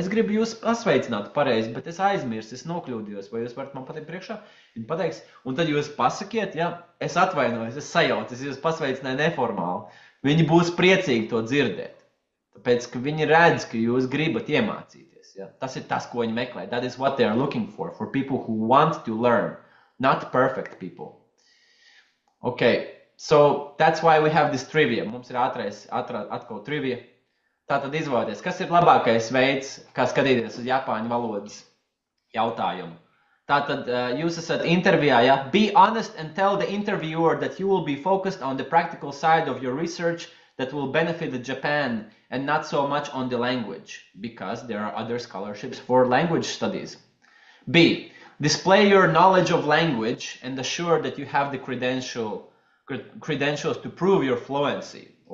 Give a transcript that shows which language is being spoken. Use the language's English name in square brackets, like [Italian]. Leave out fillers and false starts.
[Latvian] Es gribu jūs pasveicināt pareizi, bet es aizmirsu, es nokļūdījos, vai jūs varat man pateikt priekšā? Viņi pateiks, un tad jūs pasakiet, ja, es atvainojos, es sajaucu, es jūs pasveicināju neformāli. Viņi būs priecīgi to dzirdēt, tāpēc, ka viņi redz, ka jūs gribat iemācīties. Ja? Tas ir tas, ko viņi meklē. [English] That is what they are looking for people who want to learn, not perfect people. Okay, so that's why we have this trivia. [Latvian] Mums ir atkal trivia. Tātad izvēlēties, kas ir labākais veids, kā skatīties uz japāņu valodas jautājumu. Tātad jūs esat intervijā, ja? [English] Be honest and tell the interviewer that you will be focused on the practical side of your research that will benefit Japan and not so much on the language, because there are other scholarships for language studies. B. Display your knowledge of language and assure that you have the credentials to prove your fluency.